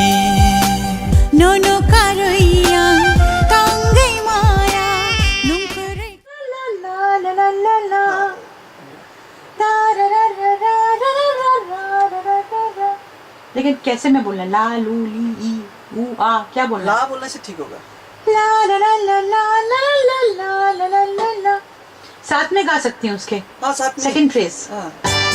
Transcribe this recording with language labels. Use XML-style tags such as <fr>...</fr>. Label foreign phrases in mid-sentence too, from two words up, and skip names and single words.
<hi>nono karoya tangai maya nungkurai la la la la la la ta ra ra ra ra ra ra ra ra ra। लेकिन कैसे मैं बोलना ला लू ली ई ऊ आ क्या बोलना ला बोलने से ठीक होगा ला ला ला ला ला ला ला ला ला ला ला। साथ में गा सकती हूँ उसके हाँ साथ में</hi> <en>second phrase</en> <hi>हाँ</hi>